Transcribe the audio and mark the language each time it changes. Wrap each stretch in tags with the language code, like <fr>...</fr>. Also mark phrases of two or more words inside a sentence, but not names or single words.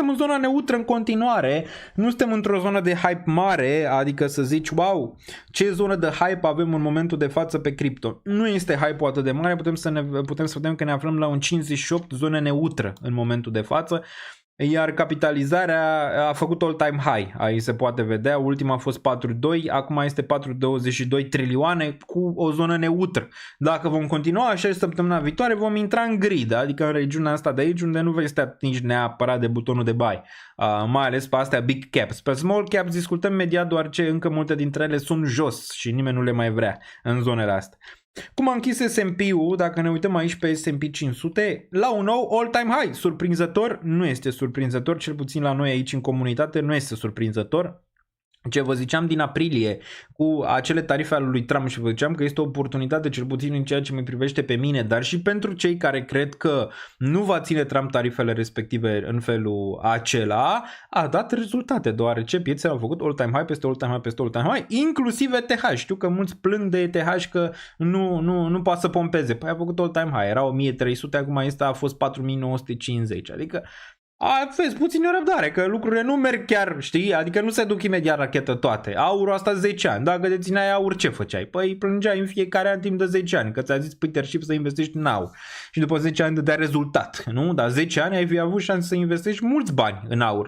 <ro>Suntem în zona neutră în continuare, nu suntem într-o zonă de hype mare, adică să zici, wow, ce zonă de hype avem în momentul de față pe cripto. Nu este hype-ul atât de mare, putem să vedem că ne aflăm la un 58, zonă neutră în momentul de față. Iar capitalizarea a făcut</ro> <en>all-time high,</en> <ro>aici se poate vedea, ultima a fost 4,2, acum este 4,22 trilioane cu o zonă neutră. Dacă vom continua așa săptămâna viitoare, vom intra în grid, adică în regiunea asta de aici, unde nu vei să te atingi neapărat de butonul de buy, mai ales pe astea</ro> <en>big caps.</en> <ro>Pe</ro> <en>small caps</en> <ro>discutăm imediat, doar ce încă multe dintre ele sunt jos și nimeni nu le mai vrea în zonele astea. Cum a închis S&P-ul, dacă ne uităm aici pe S&P 500, la un nou</ro> <en>all-time high.</en> <ro>Surprinzător? Nu este surprinzător, cel puțin la noi aici în comunitate nu este surprinzător. Ce vă ziceam din aprilie cu acele tarife ale lui Trump și vă ziceam că este o oportunitate, cel puțin în ceea ce mă privește pe mine, dar și pentru cei care cred că nu va ține Trump tarifele respective în felul acela, a dat rezultate, deoarece piețele au făcut</ro> <en>all-time high</en> <ro>peste</ro> <en>all-time high</en> <ro>peste</ro> <en>all-time high,</en> <ro>inclusiv ETH. Știu că mulți plâng de ETH că nu poate să pompeze. Păi a făcut</ro> <en>all-time high,</en> <ro>era 1300, acum a fost 4950, adică Vezi, puțin răbdare, că lucrurile nu merg chiar, știi? Adică nu se duc imediat rachetă toate. Aurul asta 10 ani. Dacă dețineai aur, ce făceai? Păi plângeai în fiecare an timp de 10 ani, că ți-a zis Peter Schiff să investești în aur. Și după 10 ani dădea rezultat, nu? Dar 10 ani ai fi avut șanse să investești mulți bani în aur.</ro>